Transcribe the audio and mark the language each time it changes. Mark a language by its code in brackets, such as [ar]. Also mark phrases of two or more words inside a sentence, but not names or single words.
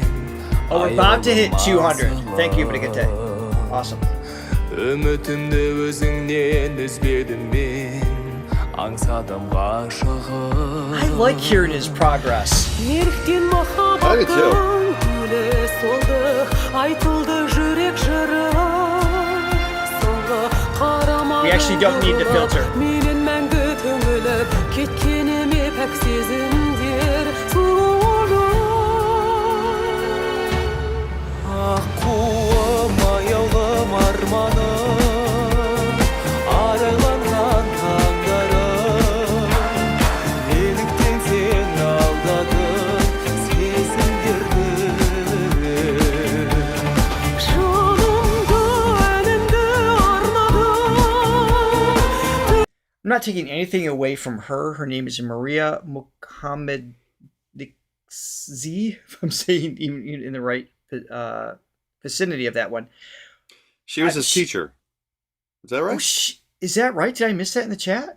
[en] Oh, we're about to hit 200. Thank you, Brigitte. Awesome. [kk] Үмітімді өзіңнен үзбедім мен. Аңсадым ғашығым. [en] I like hearing his progress. [kk] Неліктен махаббаттың гүлі солды, айтылды жүрек жыры. Соңғы қарама. [en] We actually don't need the filter. [kk] Менен мәңгі түңіліп, кеткеніме пәк сезімдер сұлулы. Аққуым, аяулым, арманым, арайланған таңдарым. Неліктен сен алдадың сезімдерді. Жанымды, әнімді арнадым. [en] I'm not taking anything away from her. Her name is Maria Mohammed Z, if I'm saying even in the right vicinity of that one. She was his teacher. Is that right? Oh, is that right? Did I miss that in the chat?